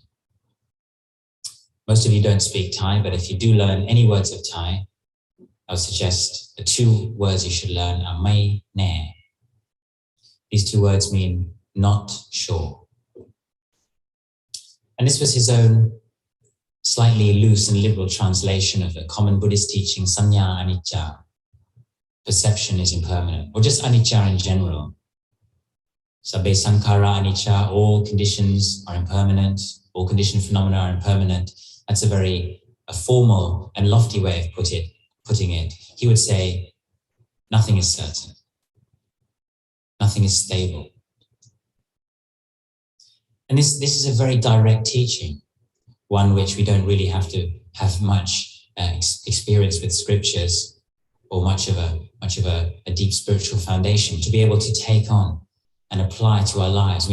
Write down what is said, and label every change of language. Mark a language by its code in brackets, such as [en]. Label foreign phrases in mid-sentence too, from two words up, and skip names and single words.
[en] Most of you don't speak Thai, but if you do learn any words of Thai, I would suggest the 2 words you should learn are [th] ไม่แน่. [en] These 2 words mean not sure. And this was his own slightly loose and liberal translation of the common Buddhist teaching, [pi] sanya anicca. [en] Perception is impermanent, or just anicca in general. [pi] Sabbe sankhara anicca, [en] all conditions are impermanent, all conditioned phenomena are impermanent. That's a very formal and lofty way of putting it. He would say, nothing is certain. Nothing is stable. And this is a very direct teaching, one which we don't really have to have much experience with scriptures or much of a deep spiritual foundation to be able to take on and apply to our lives.